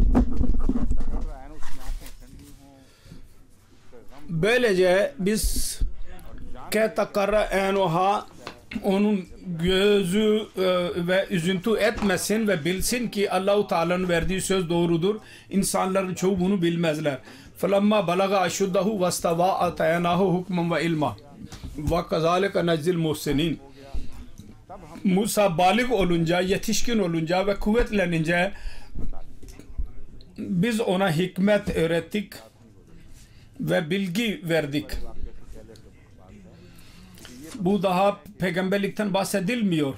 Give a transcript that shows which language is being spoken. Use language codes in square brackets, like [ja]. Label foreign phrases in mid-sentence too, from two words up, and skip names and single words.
[tr] Böylece biz [ar] كَيْ تَقَرَّ عَيْنُهَا [tr] onun gözü ve üzüntü etmesin ve bilsin ki Allah-u Teala'nın verdiği söz doğrudur. İnsanların çoğu bunu bilmezler. [ar] فَلَمَّا بَلَغَ أَشُدَّهُ وَاسْتَوَى آتَيْنَاهُ حُكْمًا وَعِلْمًا وَكَذَٰلِكَ نَجْزِي الْمُحْسِنِينَ. [tr] Musa balık olunca, yetişkin olunca ve kuvvetlenince biz ona hikmet öğrettik ve bilgi verdik. Bu daha peygamberlikten bahsedilmiyor.